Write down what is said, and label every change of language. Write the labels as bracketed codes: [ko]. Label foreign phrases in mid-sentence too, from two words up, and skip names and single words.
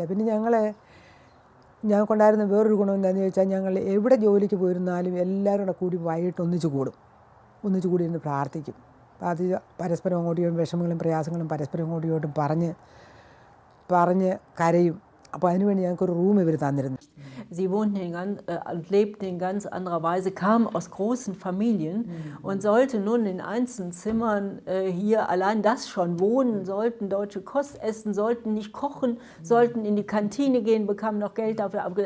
[ml] പിന്നെ ഞങ്ങൾക്കുണ്ടായിരുന്ന വേറൊരു ഗുണം എന്താണെന്ന് ചോദിച്ചാൽ ഞങ്ങൾ എവിടെ ജോലിക്ക് പോയിരുന്നാലും എല്ലാവരും കൂടി വൈകിട്ട് ഒന്നിച്ച് കൂടിയിരുന്ന് പ്രാർത്ഥിക്കും. അത് പരസ്പരം അങ്ങോട്ടും ഇങ്ങോട്ടും വിഷമങ്ങളും പ്രയാസങ്ങളും പരസ്പരം അങ്ങോട്ടും ഇങ്ങോട്ടും പറഞ്ഞ് കരയും. അപ്പോൾ അതിനുവേണ്ടി ഞങ്ങൾക്കൊരു റൂം ഇവർ തന്നിരുന്നു. [de] Sie lebten in ganz anderer Weise, kamen aus großen Familien und sollten nun in einzelnen Zimmern hier allein das schon wohnen, sollten deutsche Kost essen, sollten nicht kochen, sollten in die Kantine gehen, bekamen noch Geld dafür.